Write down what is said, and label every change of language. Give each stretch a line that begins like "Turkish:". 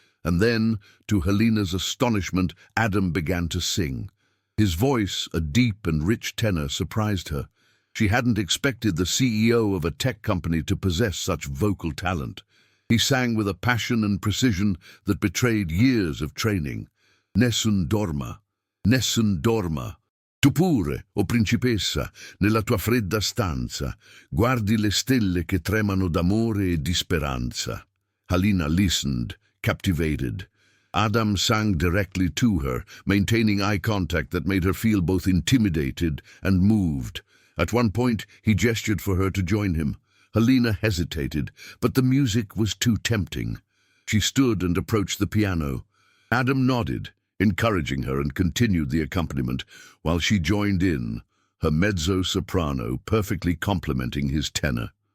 English: And then, to Helena's astonishment, Adam began to sing. His voice, a deep and rich tenor, surprised her. She hadn't expected the CEO of a tech company to possess such vocal talent. He sang with a passion and precision that betrayed years of training.
Italian: Nessun dorma, nessun dorma. Tu pure, o principessa, nella tua fredda stanza, guardi le stelle che tremano d'amore e di speranza.
English: Helena listened, captivated. Adam sang directly to her, maintaining eye contact that made her feel both intimidated and moved. At one point, he gestured for her to join him. Helena hesitated, but the music was too tempting. She stood and approached the piano. Adam nodded, encouraging her, and continued the accompaniment, while she joined in, her mezzo-soprano perfectly complementing his tenor.